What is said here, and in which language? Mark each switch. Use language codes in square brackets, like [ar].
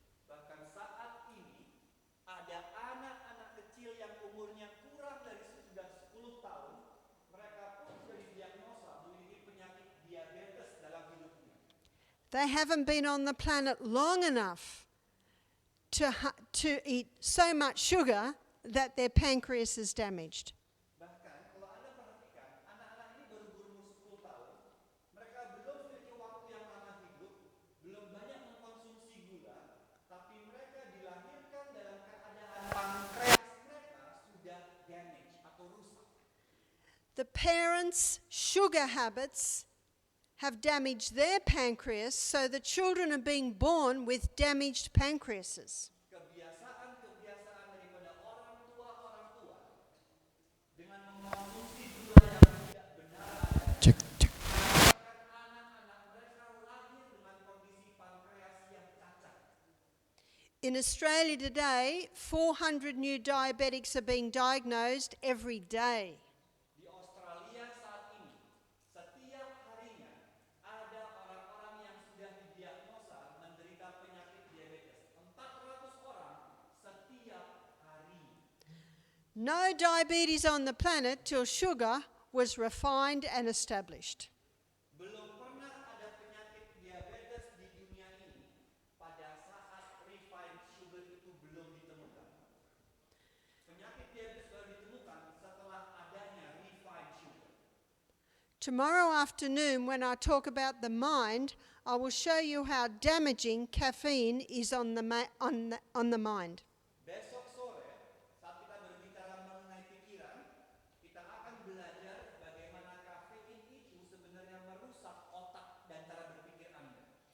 [id] Bahkan saat ini ada anak-anak kecil yang umurnya kurang dari sudah 10 tahun, mereka pun sudah didiagnosa memiliki penyakit diabetes dalam hidupnya. [en] They haven't been on the planet long enough to eat so much sugar that their pancreas is damaged. [id] Bahkan kalau Anda perhatikan, anak-anak ini baru berumur 10 tahun, mereka belum memiliki waktu yang lama hidup, belum banyak mengkonsumsi gula, tapi mereka dilahirkan dalam keadaan pankreas mereka sudah damage atau rusak. [en] The parents' sugar habits have damaged their pancreas, so the children are being born with damaged pancreases. [id] Kebiasaan daripada orang tua dengan mengkonsumsi gula yang tidak benar. Cek. Anak-anak mereka lahir dengan kondisi pankreas yang cacat. [en] In Australia today, 400 new diabetics are being diagnosed every day. [id] Di Australia saat ini, setiap harinya ada orang-orang yang sudah didiagnosa menderita penyakit diabetes. 400 orang setiap hari. [en] No diabetes on the planet till sugar was refined and established. [id] Belum pernah ada penyakit diabetes di dunia ini pada saat refined sugar itu belum ditemukan. Penyakit diabetes baru ditemukan setelah adanya refined sugar. [en] Tomorrow afternoon, when I talk about the mind, I will show you how damaging caffeine is on the mind. [id] Besok sore, saat kita berbicara mengenai pikiran, kita akan belajar bagaimana kafein itu sebenarnya merusak otak dan cara berpikir Anda.